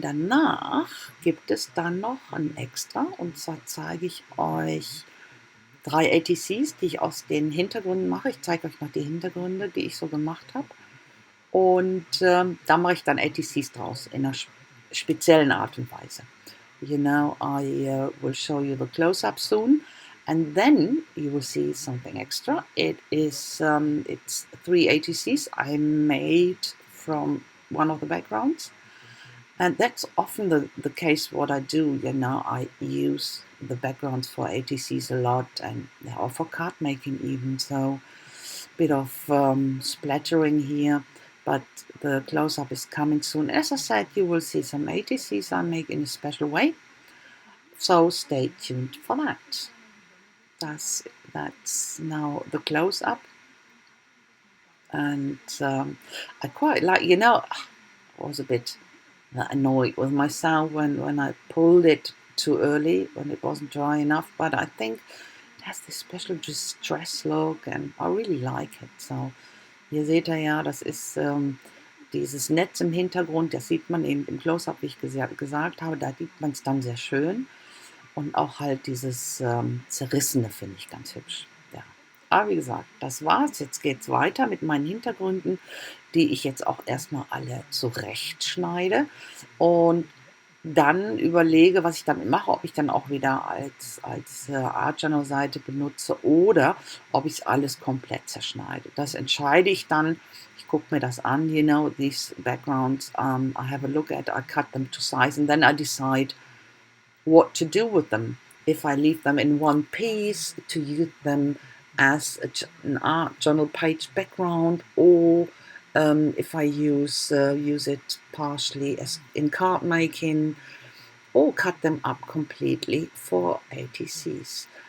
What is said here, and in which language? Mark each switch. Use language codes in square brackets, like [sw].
[de] Danach gibt es dann noch ein Extra, und zwar zeige ich euch 3 ATCs, die ich aus den Hintergründen mache. Ich zeige euch noch die Hintergründe, die ich so gemacht habe. Und da mache ich dann ATCs draus in einer speziellen Art und Weise. [en] You know, I will show you the close-up soon, and then you will see something extra. It's 3 ATCs I made from one of the backgrounds, and that's often the case. What I do, you know, I use the backgrounds for ATCs a lot, and or for card making even. So, bit of splattering here, but the close-up is coming soon. As I said, you will see some ATCs I make in a special way. So stay tuned for that. That's now the close-up, and I quite like. You know, I was a bit annoyed with myself when I pulled it too early, when it wasn't dry enough. But I think it has this special distress look, and I really like it. [de] So hier seht ihr ja, das ist dieses Netz im Hintergrund. Das sieht man eben im Close-up, wie ich gesagt habe. Da sieht man es dann sehr schön. Und auch halt dieses Zerrissene finde ich ganz hübsch. Ja. Aber wie gesagt, das war's. Jetzt geht's weiter mit meinen Hintergründen, die ich jetzt auch erstmal alle zurechtschneide. Und dann überlege, was ich damit mache, ob ich dann auch wieder als Art Journal Seite benutze oder ob ich alles komplett zerschneide. Das entscheide ich dann. Ich gucke mir das an. [en] You know, these backgrounds, I have a look at, I cut them to size, and then I decide what to do with them. If I leave them in one piece, to use them as an art journal page background, or if I use it partially as in card making, or cut them up completely for ATCs.